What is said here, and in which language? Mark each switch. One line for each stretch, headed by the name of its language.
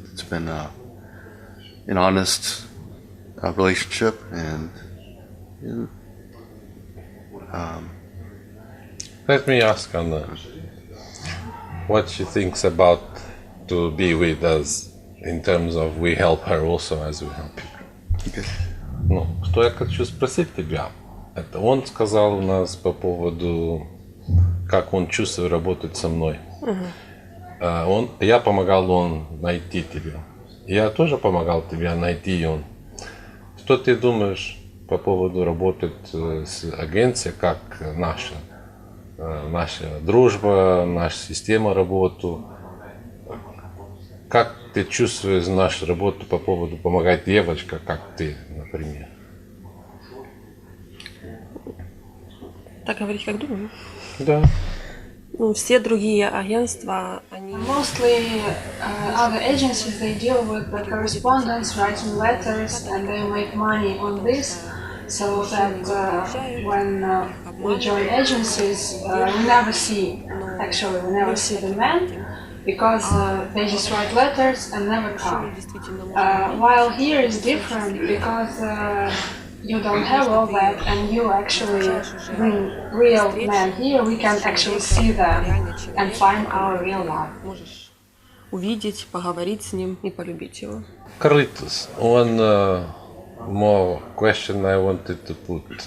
English: It's been an honest relationship, and let me ask Anna what she thinks about to be with us in terms of we help her also as we help you. Okay.
Russian: Ну, что я хочу спросить тебя, это он сказал у нас по поводу, как он чувствует работать со мной. Я помогал он найти тебя. Я тоже помогал тебе найти он. Что ты думаешь по поводу работать с агенцией, как наша дружба, наша система работы? Как ты чувствуешь нашу работу по поводу помогать девочка, как ты, например? Так говорить, как думаю? Да. Ну, все другие агентства, они...
English: Mostly other agencies, they deal with the correspondence, writing letters, and they make money on this. So that when we join agencies, we never see the men, because they just write letters and never come. While here is different, because you don't have all that, and you actually bring real men here, we can actually see them and find our real love.
Russian: Можешь увидеть, поговорить с ним и полюбить его.
English: Carlitos, one more question I wanted to put.